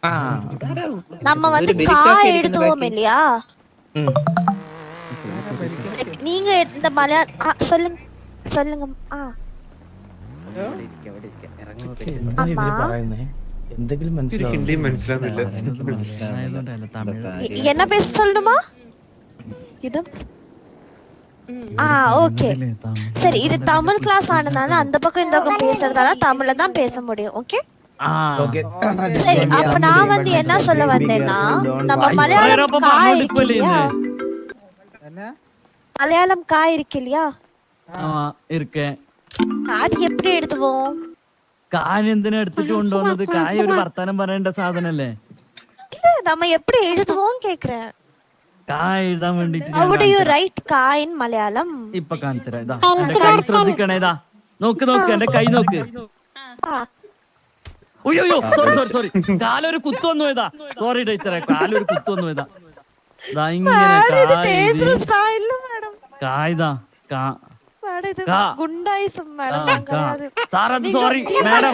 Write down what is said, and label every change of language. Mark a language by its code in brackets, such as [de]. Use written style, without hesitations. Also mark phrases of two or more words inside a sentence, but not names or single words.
[ta] நம்ம வந்து கா எழுதுவோம் இல்லையா? நீங்க இந்த மலையாள சொல்லுங்க சொல்லுங்க. [ml] അമ്മ എന്തെങ്കിലും ഹിന്ദി മനസ്സിലാവുന്നില്ല. [ta] என்ன பேச சொல்லணுமா? ஓகே சரி, இது தமிழ் கிளாஸ் ஆனதால அந்த பக்கம் இந்த பக்கம் பேசுறதால தமிழ்ல தான் பேச முடியும். ஓகே சரி, அப்ப நான் வந்து என்ன சொல்ல வந்தேன்னா, நம்ம மலையாளம் கா இருக்கு இல்லையா? மலையாளம் கா இருக்கு இல்லையா? இருக்கேன். அது எப்படி எழுதுவோம்? [ml] കായ് എന്തിനാ എടുത്തിട്ട് കൊണ്ടുവന്നത്? കായ് ഒരു വർത്താനം പറയേണ്ട സാധനല്ലേ? [ta] நம்ம எப்படி எழுதுவோம் கேக்குறேன். [ml] കായ് എഴുതാൻ വേണ്ടിട്ട് [en] How do you write ka in Malayalam? [ml] ഇപ്പൊ കാണിച്ചരാ. ഇതാ എന്റെ കൈ ശ്രദ്ധിക്കണേ. ഇതാ നോക്ക് എന്റെ കൈ നോക്ക്. ഉയ്യോ സോറി കാലൊരു കുത്തു വന്നു പോയതാ. സോറി ടീച്ചറെ, കാലൊരു കുത്തു വന്നു പോയതാ. ഇതാ ഇങ്ങനെ കായ്താ സാറത് [en] sorry madam.